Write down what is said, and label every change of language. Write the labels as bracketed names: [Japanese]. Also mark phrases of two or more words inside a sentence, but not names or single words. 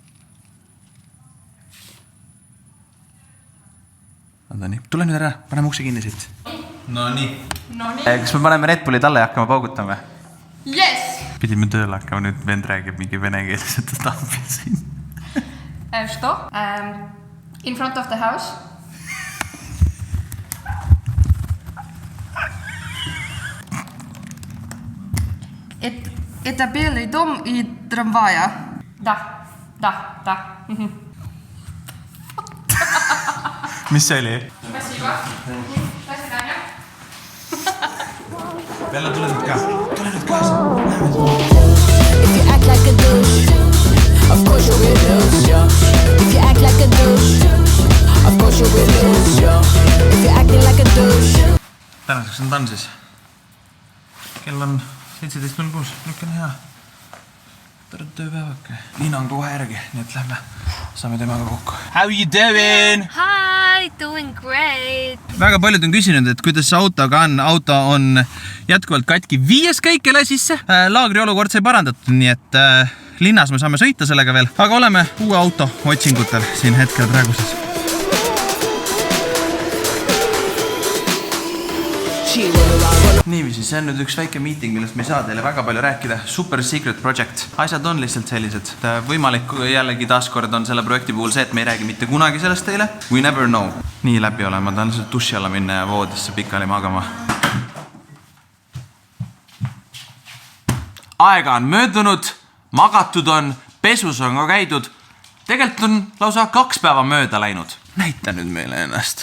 [Estonian] Tule nüüd ära, paneme ukse kinni siit. No nii. Kas me paneme Red Bulli talle ja hakkame paugutama? Yes! Pidime tööle hakkama, nüüd vend räägib mingi venekeelset stampi siin. [Russian] Что? [English] In front of the house. [Russian] Это белый дом и трамвая. Да. [Estonian] Mis see oli? [Russian] Спасибо. До свидания. [Estonian] Bella, tule nüüd kaasa. [English] If you act like a douche, of course you're a douche, yeah. If you act like a douche, of course you're a douche, yeah. If you're acting like a douche. [Estonian] Tänaseks on tan siis. Kell on 17.06, nüüd on hea. Tere tööpäevake. Liina on kohe järgi, nii et lähme. Saame temaga kokku. [English] How you doing? Hi, doing great. [Estonian] Väga paljud on küsinud, et kuidas autoga on. Auto on jätkuvalt katki 5 käik jälle sisse. Laagri olukord sai parandatud, nii et linnas me saame sõita sellega veel. Aga oleme uue auto otsingutel siin hetkel praeguses. [English] Gucci, whether I run [Estonian] Niiviisi, see on nüüd üks väike meeting, millest me ei saa teile väga palju rääkida. [English] Super secret project. [Estonian] Asjad on lihtsalt sellised. Võimalik jällegi taaskord on selle projekti puhul see, et me ei räägi mitte kunagi sellest teile. [English] We never know. [Estonian] Nii läbi ole, ma tahan lihtsalt duši alla minna ja voodisse pikali magama. Aega on möödunud, magatud on, pesus on ka käidud. Tegelikult on lausa 2 päeva mööda läinud. Näita nüüd meile ennast.